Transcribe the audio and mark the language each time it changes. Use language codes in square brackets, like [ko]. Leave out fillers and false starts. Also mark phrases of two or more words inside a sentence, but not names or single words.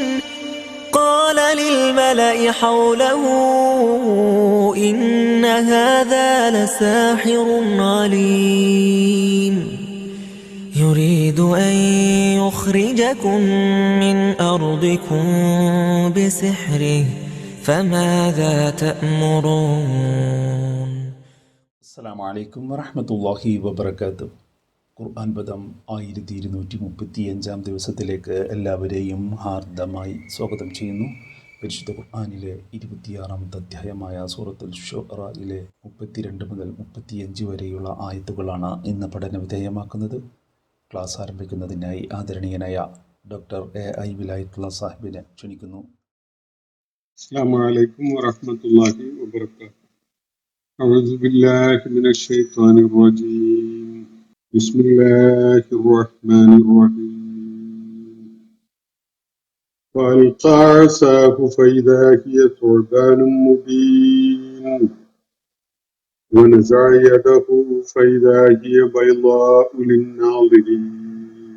[ar] قال للملأ حوله إن هذا لساحر عليم يريد أن يخرجكم من أرضكم بسحره فماذا تأمرون. السلام عليكم ورحمة الله وبركاته. [ml] ഖുർആൻ പദം 1235 ദിവസത്തിലേക്ക് എല്ലാവരെയും ഹാർദമായി സ്വാഗതം ചെയ്യുന്നു. പരിശുദ്ധ ഖുർആനിലെ 26-ാമത്തെ അധ്യായമായ സൂറത്തുൽ ശുഅറയിലെ 32 മുതൽ 35 വരെയുള്ള ആയത്തുകളാണ് ഇന്ന് പഠന വിധേയമാക്കുന്നത്. ക്ലാസ് ആരംഭിക്കുന്നതിനായി ആദരണീയനായ ഡോക്ടർ എ.ഐ. വിലായത്തുള്ള സാഹിബിനെ ക്ഷണിക്കുന്നു. [ar] السلام عليكم ورحمة الله وبركاته. أعوذ بالله من الشيطان الرجيم. بسم الله الرحمن الرحيم. فألقى عصاه فإذا هي ثعبان مبين ونزع يده فإذا هي بيضاء للناظرين.